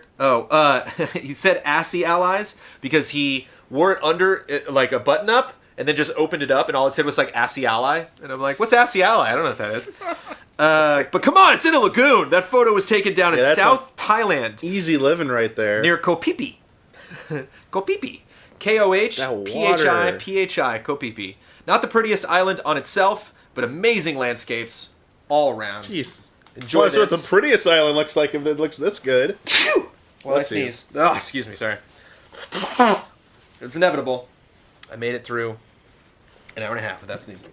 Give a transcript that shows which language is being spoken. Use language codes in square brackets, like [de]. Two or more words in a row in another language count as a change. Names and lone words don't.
[en] He said Assy Allies because he wore it under like a button up and then just opened it up and all it said was like Assy Ally. And I'm like, what's Assy Ally? I don't know what that is. But come on, it's in a lagoon. That photo was taken down in South Thailand. Easy living right there. Near Koh Phi Phi. Koh Phi Phi. Kohphi. Koh Phi Phi. Not the prettiest island on itself, but amazing landscapes all around. Jeez. Enjoy this. That's what the prettiest island looks like if it looks this good. Well, I sneeze. Oh, excuse me, sorry. It's inevitable. I made it through an hour and a half without sneezing.